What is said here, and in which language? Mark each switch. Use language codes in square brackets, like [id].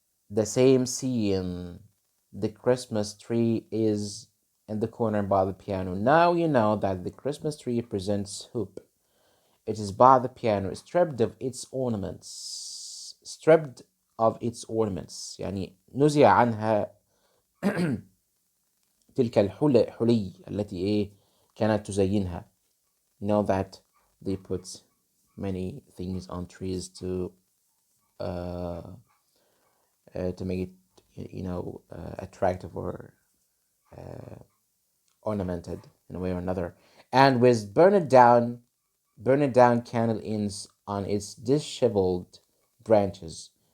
[en] The same scene. The Christmas tree is in the corner by the piano. Now you know that the Christmas tree presents hope. It is by the piano, stripped of its ornaments. Stripped of its ornaments. [ar] يعني نزع عنها تلك الحلي التي كانت تزينها. [en] You know that they put many things on trees uh, to make it, attractive or ornamented in a way or another. And with burn it down candle ends on its disheveled branches.